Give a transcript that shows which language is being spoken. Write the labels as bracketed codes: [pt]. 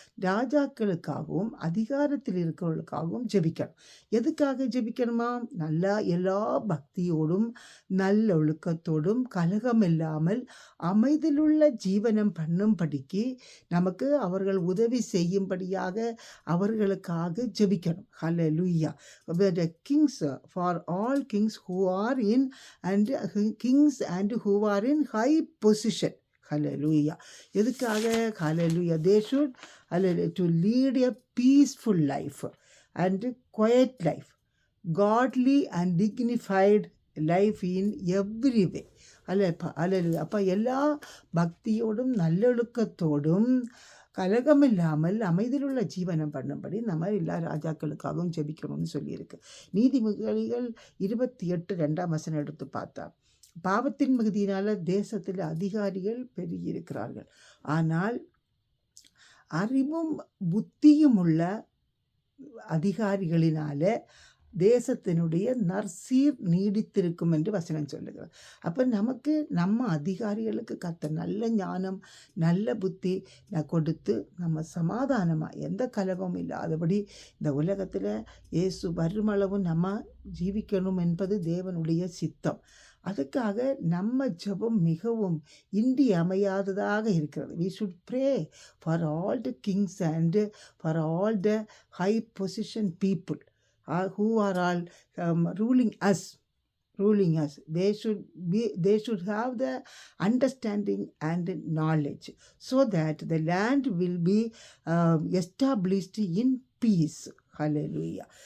[ta] ராஜாக்களுக்காகவும் அதிகாரத்தில் இருக்கிறவர்களுக்காகவும் ஜெபிக்கணும். எதுக்காக ஜெபிக்கணுமா? நல்லா எல்லா பக்தியோடும் நல்லொழுக்கத்தோடும் கலகம் இல்லாமல் அமைதியிலுள்ள ஜீவனம் பண்ணும்படிக்கு நமக்கு அவர்கள் உதவி செய்யும்படியாக அவர்களுக்காக ஜெபிக்கணும். ஹல்லேலூயா. [en] The kings, for all kings who are in and kings and who are in high position. Hallelujah. [ta] எதுக்காக? [en] Hallelujah. They should to lead a peaceful life and quiet life, godly and dignified life in every way. Hallelujah. [ta] அப்போ எல்லா பக்தியோடும் நல்லொழுக்கத்தோடும் கலகமில்லாமல் அமைதியிலுள்ள ஜீவனம் பண்ணும்படி நம்ம எல்லா ராஜாக்களுக்காகவும் ஜெபிக்கணும்னு சொல்லியிருக்கு. நீதிமொழிகள் 28 2ஆம் வசனம் எடுத்து பார்த்தா, பாவத்தின் மிகுதியினால தேசத்தில் அதிகாரிகள் பெருகியிருக்கிறார்கள், ஆனால் அறிவும் புத்தியும் உள்ள அதிகாரிகளினால தேசத்தினுடைய நற்சீர் நீடித்திருக்கும் என்று வசனம் சொல்லுகிறார். அப்போ நமக்கு நம்ம அதிகாரிகளுக்கு கர்த்தர் நல்ல ஞானம், நல்ல புத்தி கொடுத்து நம்ம சமாதானமாக எந்த கலகமும் இல்லாதபடி இந்த உலகத்தில் இயேசு வருமளவும் நம்ம ஜீவிக்கணும் என்பது தேவனுடைய சித்தம். அதுக்காக நம்ம ஜெபம் மிகவும் இன்றியமையாததாக இருக்கிறது. [en] We should pray for all the kings and for all the high position people who are all ruling us. They should have the understanding and knowledge, so that the land will be established in peace. Hallelujah.